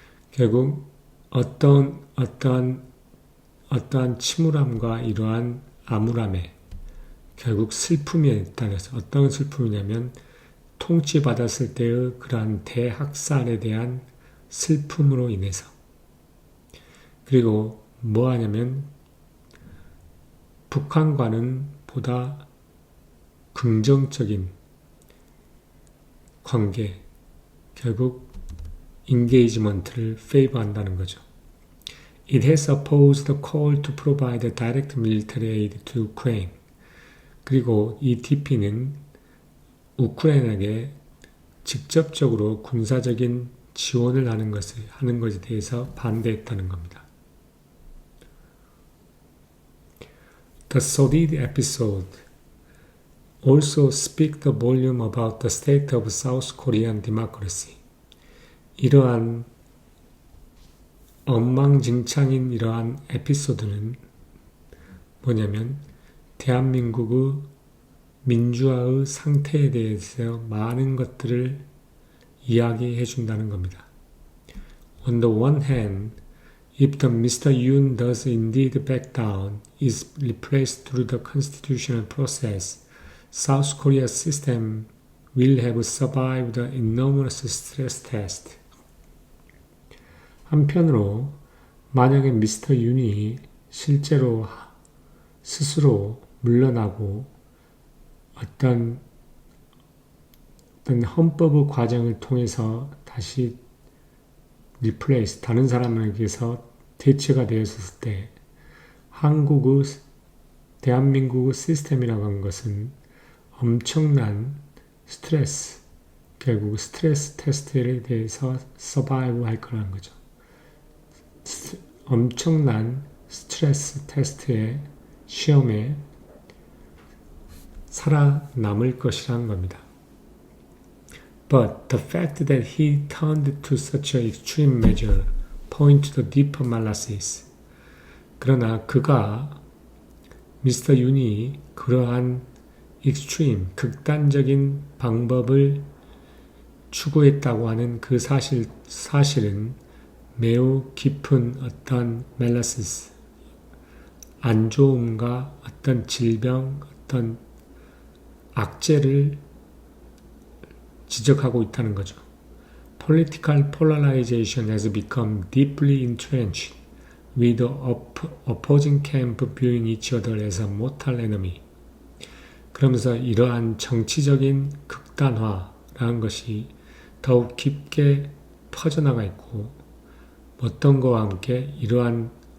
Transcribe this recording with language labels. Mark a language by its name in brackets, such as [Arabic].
[Korean] 결국 어떠한 침울함과 이러한 암울함에 결국 슬픔이 따라서 어떤 슬픔이냐면 통치받았을 때의 그러한 대학살에 대한 슬픔으로 인해서 그리고 뭐 하냐면 북한과는 보다 긍정적인 관계 결국 인게이지먼트를 페이버한다는 거죠. [English] It has opposed the call to provide direct military aid to Ukraine. [Korean] 그리고 이 DP는 우크라이나에게 직접적으로 군사적인 지원을 하는 것에 대해서 반대했다는 겁니다. [English] The sordid episode also speaks the volume about the state of South Korean democracy. [Korean] 이러한 엉망진창인 이러한 에피소드는 뭐냐면 대한민국의 민주화의 상태에 대해서 많은 것들을 이야기해 준다는 겁니다. [English] On the one hand, if the Mr. Yoon does indeed back down, is replaced through the constitutional process, South Korea's system will have survived the enormous stress test. [Korean] 한편으로 만약에 미스터 윤이 실제로 스스로 물러나고 어떤 헌법의 과정을 통해서 다시 리플레이스, 다른 사람에게서 대체가 되었을 때 대한민국의 시스템이라고 하는 것은 엄청난 스트레스, 결국 스트레스 테스트에 대해서 서바이브 할 거라는 거죠. 엄청난 스트레스 테스트의 시험에 살아남을 것이라는 겁니다. [English] But the fact that he turned to such an extreme measure point to the deeper malice. [Korean] 그러나 미스터 윤이 그러한 extreme, 극단적인 방법을 추구했다고 하는 그 사실은 매우 깊은 어떤 멜라시스, 안 좋음과 어떤 질병, 어떤 악재를 지적하고 있다는 거죠. [English] Political polarization has become deeply entrenched, with the opposing camp viewing each other as a mortal enemy. [Korean] 그러면서 이러한 정치적인 극단화라는 것이 더욱 깊게 퍼져나가 있고 어떤 것과 함께 이러한